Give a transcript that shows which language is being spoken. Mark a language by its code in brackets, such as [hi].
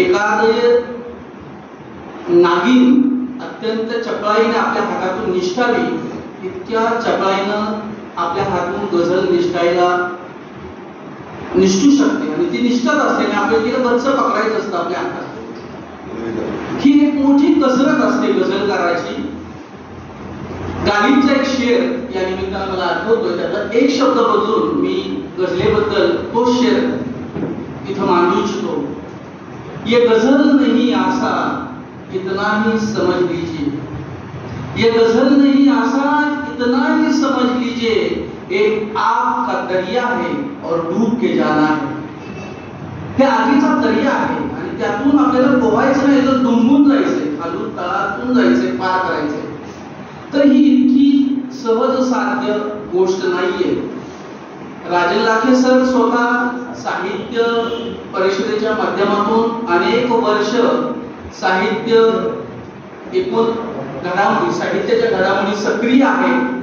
[mr] एखादे नागिन अत्यंत चपळाईने आपल्या हातातून निष्ठावी इतक्या चपळाईनं आपल्या हातून गझल निष्ठू शकते आणि ती निष्ठाच असते आणि आपल्याला तिला बच्च पकडायचं असतं आपल्या हातात. ही एक मोठी कसरत असते गझलकाराची. गालिबचा एक शेर या निमित्तानं मला आठवतोय, त्यातला एक शब्द बदलून मी गझलेबद्दल तो शेर इथं मांडू इच्छितो. [hi] ये गझल नहीं आसान इतना ही समझ लीजिए, ये गजल नहीं आसान इतना ही समझ लीजिए, एक आग का दरिया है और डूब के जाना है. [mr] हे आगीचा दर्या आहे आणि त्यातून आपल्याला पोहायचं नाही तर डुंबून जायचंय, खालून तळातून जायचंय, पार करायचंय. तर ही इतकी सहज साध्य गोष्ट नाहीये. राजन लाखे सर स्वतः साहित्य परिषदेच्या माध्यमातून अनेक वर्ष साहित्य एकूण घडामोडी साहित्याच्या घडामोडी सक्रिय आहे.